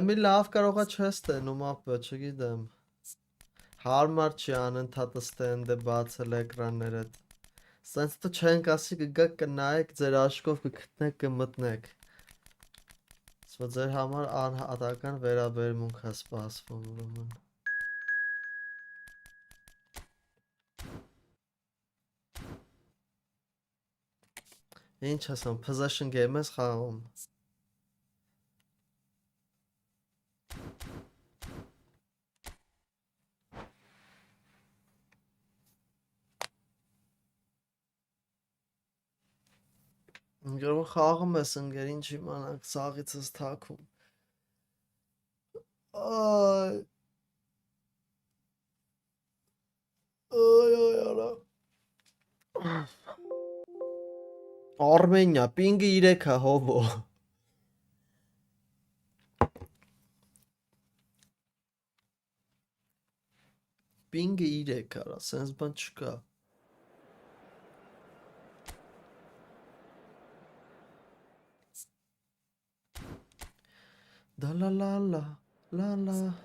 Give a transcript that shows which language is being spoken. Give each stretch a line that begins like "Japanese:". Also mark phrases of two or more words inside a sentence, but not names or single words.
Armenian: մի լավ կարողա չես տենում ապը, չգիտեմ։ Հարմար չի անընդհատ ստենդը բացել էկրաններդ։ Սենց դու չենք ասի կգաք կնայեք ձեր աշկով կգտնեք կմտնեք։ Սա ձեր համար անհատական վերաբերմունք է սպասվում ուրեմն։ Ինչ ասեմ,
English: possession game
Armenian: ես խաղում։ Գերո խաղում ես ընկեր, ինչ իմանանք, սաղից ես թաքում։ Այ արա։ Արմենիա, պինգը 3 է հովո։ Պինգը 3 արա, սենց բան չկա։ Da la la la la la.